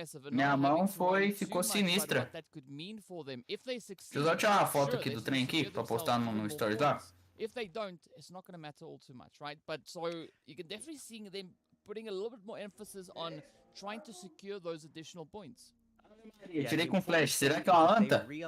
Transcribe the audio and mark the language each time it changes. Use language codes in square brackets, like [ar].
[pt] Minha mão ficou sinistra. Deixa eu só tirar uma foto aqui do trem aqui pra postar no stories lá. [en] If they don't, it's not going to matter all too much, right? But so you can definitely see them putting a little bit more emphasis on trying to secure those additional points. [pt] Tirei com flash, será que é uma anta?